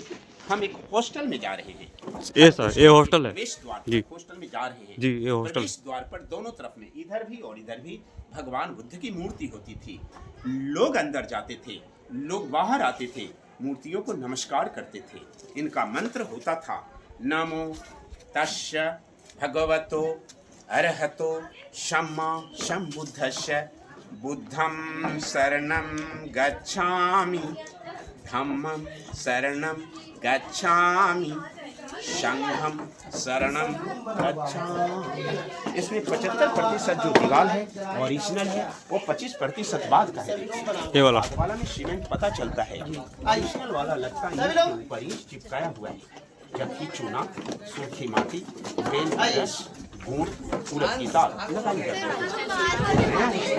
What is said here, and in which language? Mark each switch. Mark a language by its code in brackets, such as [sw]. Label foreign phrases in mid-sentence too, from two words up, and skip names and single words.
[hi] हम एक हॉस्टल में जा रहे हैं। ये सर, ये हॉस्टल है प्रवेश द्वार जी। हॉस्टल में जा रहे हैं जी, ये हॉस्टल। प्रवेश द्वार पर दोनों तरफ में इधर भी और इधर भी भगवान बुद्ध की मूर्ति होती थी। लोग अंदर जाते थे, लोग बाहर आते थे, मूर्तियों को नमस्कार करते थे। इनका मंत्र होता था [pi] नमो तस्य भगवतो अरहतो सम्मा सम्बुद्धस्य बुद्धं शरणं गच्छामि धम्मं शरणं गच्छामि संघम शरणम गच्छामि। [hi] इसमें 75% जो दीवार है ओरिजिनल है, वो 25% बाद का है। ये वाला वाला में सीमेंट पता चलता है, ओरिजिनल वाला लगता है इसके ऊपर ही चिपकाया हुआ है, जबकि चूना, सूखी माटी, बेल का रस, गुड़, उड़द की दाल लगाई जाती है।